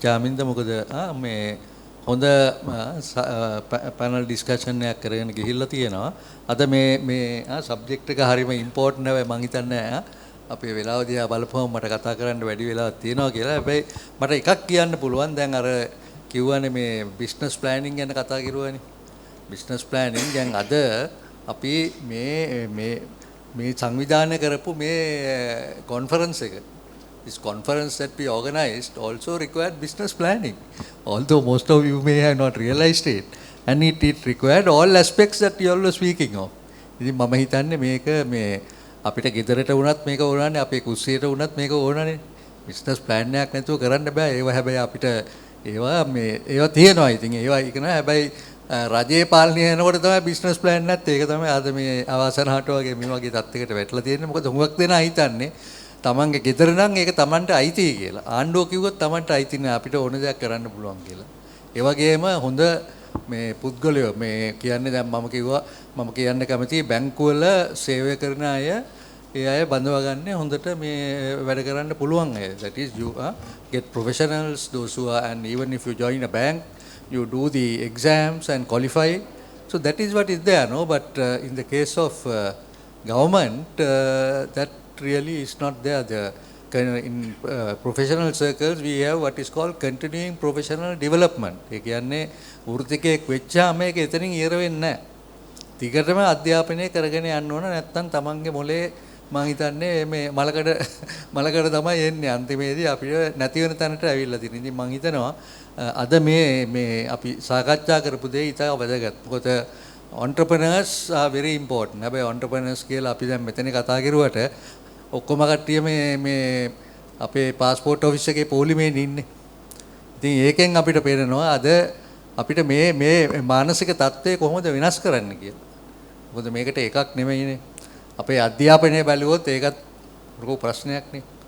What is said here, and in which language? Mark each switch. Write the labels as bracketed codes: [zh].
[si] චාමින්ද මොකද මේ හොඳ panel discussion එකක් කරගෙන ගිහිල්ලා තියෙනවා. අද මේ subject එක හරියම important නෑ මම හිතන්නේ අපේ වෙලාව දිහා බලපුවම මට කතා කරන්න වැඩි වෙලාවක් තියෙනවා කියලා. හැබැයි මට එකක් කියන්න පුළුවන්. දැන් අර කිව්වනේ මේ business planning ගැන කතා කරුවානේ. [en] business planning දැන් අද අපි මේ සංවිධානය කරපු මේ conference එක, this conference that we organized also required business planning, although most of you may have not realized it, and it required all aspects that you all were speaking of. [si] ඉතින් මම හිතන්නේ මේක මේ අපිට ගෙදරට වුණත් මේක ඕනනේ, අපේ කුස්සියට වුණත් මේක ඕනනේ. business plan එකක් නැතුව කරන්න බෑ. ඒවා හැබැයි අපිට ඒවා තියෙනවා. ඉතින් ඒවා ඒක නෑ. හැබැයි රජයේ පාලනය යනකොට තමයි බිස්නස් ප්ලෑන් නැත්තේ. ඒක තමයි අද මේ ආවාසනාට වගේ මේ වගේ තත්යකට වැටලා තියෙන්නේ. මොකද හුඟක් දෙනා හිතන්නේ තමන්ගේ ගෙදර නම් ඒක තමන්ට අයිතියි කියලා. ආණ්ඩුව කිව්වොත් තමන්ට අයිති නෑ, අපිට ඕන දෙයක් කරන්න පුළුවන් කියලා. ඒ වගේම හොඳ මේ පුද්ගලයෝ මේ කියන්නේ දැන් මම කියන්න කැමතියි බැංකුවල සේවය කරන අය ඒ අය බඳවාගන්නේ හොඳට මේ වැඩ කරන්න පුළුවන් අය. [en] That is you get professionals, those who are, and even if you join a bank you do the exams and qualify So that is what is there, no? But in the case of government, that really is not there. In professional circles, we have what is called continuing professional development. [si] ඒ කියන්නේ වෘත්තිකයෙක් වෙච්චාම මේක එතනින් ඉවර වෙන්නේ නැහැ. දිගටම අධ්‍යාපනය කරගෙන යන්න ඕන නැත්නම් තමන්ගේ මොලේ මම හිතන්නේ මේ මලකඩ තමයි එන්නේ අන්තිමේදී අපිට නැති වෙන තැනට ඇවිල්ලා තියෙනවා. ඉතින් මම හිතනවා අද මේ අපි සාකච්ඡා කරපු දේ ඉතා වැදගත්. [en] මොකද entrepreneurs are very important. [si] හැබැයි entrepreneurs කියලා අපි දැන් මෙතන කතා කරුවට ඔක්කොම කට්ටිය මේ අපේ પાස්පෝර්ට් ඔෆිස් එකේ පොලිමේ ඉන්නේ. ඉතින් ඒකෙන් අපිට පේනවා අද අපිට මේ මානසික තත්ත්වය කොහොමද වෙනස් කරන්න කියලා. මොකද මේකට එකක් නෙමෙයිනේ. අපේ අධ්‍යාපනය බැලුවොත් ඒකත් ලොකු ප්‍රශ්නයක් නේ.